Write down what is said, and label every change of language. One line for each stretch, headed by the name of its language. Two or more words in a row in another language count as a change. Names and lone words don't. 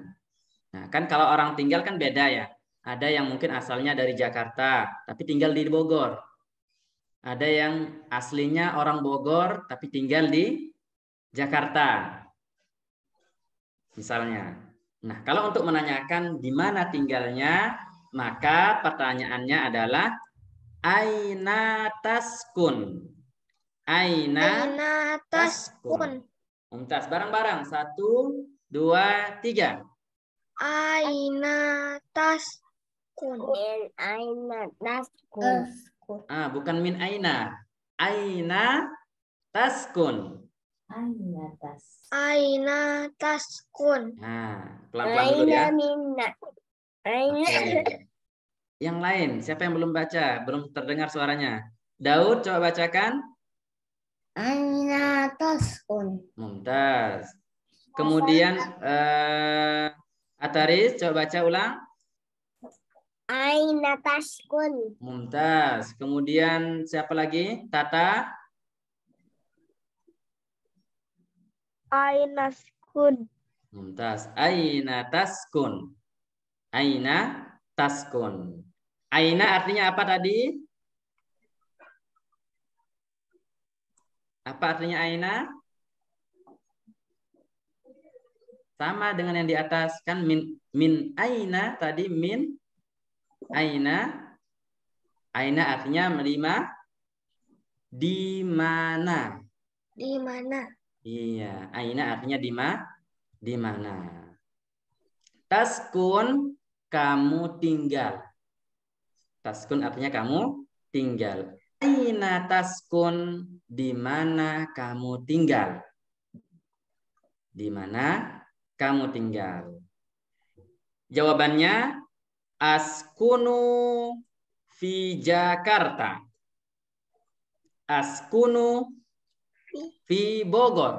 Indonesian: Nah, kan kalau orang tinggal kan beda ya. Ada yang mungkin asalnya dari Jakarta, tapi tinggal di Bogor. Ada yang aslinya orang Bogor, tapi tinggal di Jakarta. Misalnya. Nah, kalau untuk menanyakan di mana tinggalnya, maka pertanyaannya adalah
Arabic: أين تسكن. أين تسكن. ممتاز, bareng-bareng.
Indonesian: 1, 2, 3.
Arabic: أين تسكن. من أين تسكن. Bukan من أين. أين تسكن. أين تسكن.
Indonesian: Nah, pelan-pelan dulu ya.
Arabic: منا. أين.
Indonesian: Oke. Yang lain, siapa yang belum baca? Belum terdengar suaranya. Daud, coba bacakan.
Arabic: أين تسكن. Mumtaz.
Indonesian: Kemudian Ataris, coba baca ulang.
Arabic: أين تسكن.
Indonesian: Mumtaz. Kemudian siapa lagi? Tata.
Arabic: أين تسكن. ممتاز. أين تسكن. أين تسكن.
Indonesian: Aina artinya apa tadi? Apa artinya aina? Sama dengan yang di atas. Kan
Arabic: من أين
Indonesian: tadi
Arabic: من أين.
Indonesian: Aina artinya melima. Di mana? Di mana? Iya, aina artinya di mana. Taskun, kamu tinggal. Taskun artinya kamu tinggal.
Arabic: أين تسكن,
Indonesian: di mana kamu tinggal? Di mana kamu tinggal?
Arabic: Jawabannya أسكن في Jakarta. أسكن في Bogor.